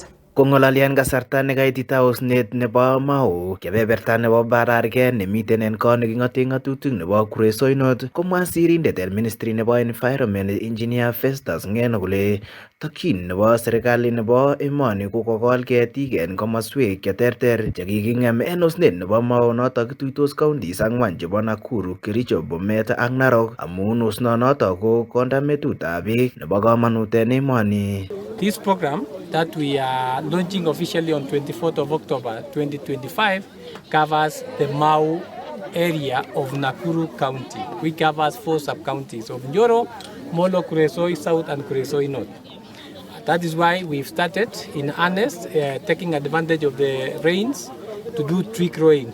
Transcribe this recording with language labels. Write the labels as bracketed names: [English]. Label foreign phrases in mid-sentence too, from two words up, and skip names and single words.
[Kalenjin] Kong'ololi en kasarta nekaitita osnet nebo Mau, kebeberta nebo Bararget nemiten en kot neking'oten ng'atutik nebo Kuresoi North, komwa sirindet en Ministry nebo [English] Environment Engineer [Kalenjin] Festus Ngeno kole tokyin nebo serikali nebo emoni ko kokol ketik en komoswek cheterter chekiking'em en osnet nebo Mau notok kituitos counties 4 chebo Nakuru, Kericho, Bomet ak Narok amun osnonotok ko kondametutab beek nebo komonut en emoni. [English] This program that we are launching officially on 24th of October 2025 covers the Mau area of Nakuru County, which covers 4 sub-counties of Njoro, Molo, Kuresoi South and Kuresoi North. That is why we've started in earnest, taking advantage of the rains to do tree growing.